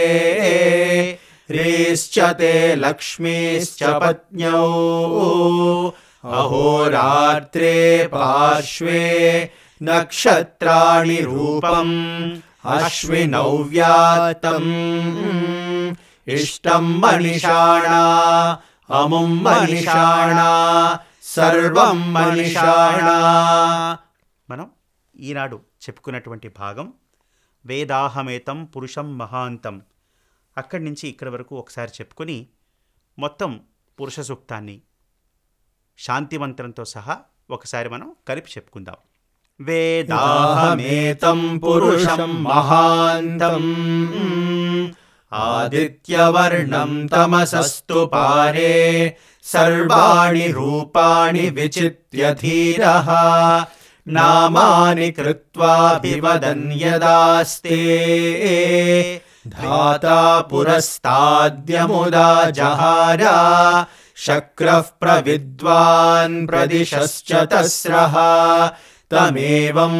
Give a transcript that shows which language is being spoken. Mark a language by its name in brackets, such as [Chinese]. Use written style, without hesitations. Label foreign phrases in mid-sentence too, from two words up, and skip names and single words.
[Sanskrit] ह्रीश्च ते लक्ष्मीश्च पत्न्यौ अहोरात्रे पार्श्वे नक्षत्राणि रूपम् अश्विनौ व्यात्तम् इष्टं मनिषाणा अमुं मनिषाणा सर्वं मनिषाणा. [Telugu] మనం ఈనాడు చెప్పుకున్నటువంటి భాగం [Sanskrit] వేదాహమేతం పురుషం మహాంతం. [Telugu] అక్కడి నుంచి ఇక్కడి వరకు ఒకసారి చెప్పుకొని మొత్తం పురుష సూక్తాన్ని శాంతి మంత్రంతో సహా ఒకసారి మనం కలిపి చెప్పుకుందాం. [Sanskrit] వేదాహమేతం పురుషం మహాంతం आदित्यवर्णं तमसस्तु पारे सर्वाणि रूपाणि विचित्य धीरः नामानि कृत्वाभिवदन् यदास्ते धाता पुरस्ताद्यमुदा जहार शक्रः प्रविद्वान् प्रदिशश्च तस्रः तमेवं